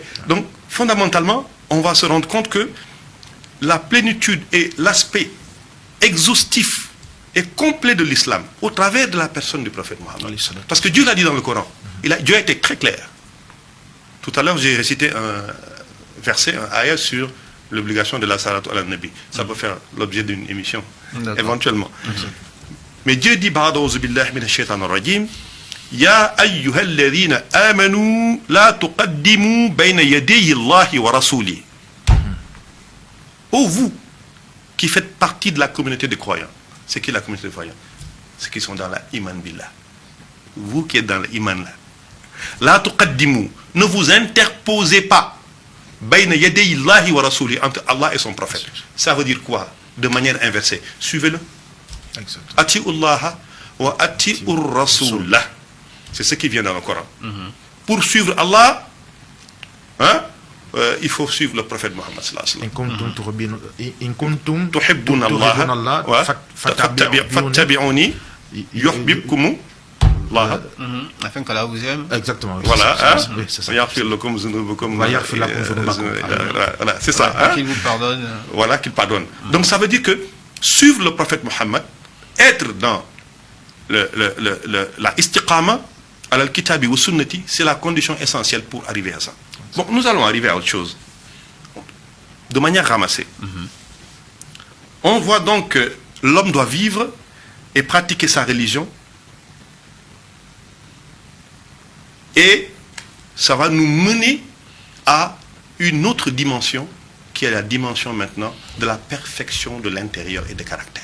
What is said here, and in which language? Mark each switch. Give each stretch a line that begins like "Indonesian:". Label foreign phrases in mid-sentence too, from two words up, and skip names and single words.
French: Donc, fondamentalement, on va se rendre compte que la plénitude et l'aspect exhaustif et complet de l'islam au travers de la personne du prophète Mohammed. Parce que Dieu l'a dit dans le Coran. Dieu a été très clair. Tout à l'heure, j'ai récité un verset, un ayat sur l'obligation de la
Arabic: الصلاة على النبي.
French: Ça peut faire l'objet d'une émission, éventuellement. Mais Dieu dit,
Arabic: بعد أعوذ بالله من الشيطان الرجيم، يا أيها الذين آمنوا لا تقدموا بين يدي الله ورسوله.
French: Ô vous qui faites partie de la communauté des croyants. C'est qui la communauté des croyants? Ceux qui sont dans la
Arabic: إيمان بالله.
French: Vous qui êtes dans l'iman là.
Arabic: لا تقدموا,
French: ne vous interposez pas
Arabic: بين يدي الله ورسوله,
French: entre Allah et son prophète. Ça veut dire quoi? De manière inversée. Suivez-le.
Arabic: أطيعوا الله وأطيعوا الرسول.
French: C'est ce qui vient dans le Coran. Pour suivre Allah, il faut suivre le prophète Mohammed
Arabic: صلى الله عليه وسلم. إن كنتم تحبون الله فاتبعوني يحببكم الله.
French: Afin qu'Allah vous aime. Exactement. Voilà. C'est ça. C'est ça. Qu'il vous pardonne. Voilà, qu'il pardonne. Donc ça veut dire que suivre le prophète Mohammed, être dans la istiqama,
Arabic: الكتاب والسنة,
French: c'est la condition essentielle pour arriver à ça. Bon, nous allons arriver à autre chose. De manière ramassée. On voit donc que l'homme doit vivre et pratiquer sa religion. Et ça va nous mener à une autre dimension, qui est la dimension maintenant de la perfection de l'intérieur et des caractères.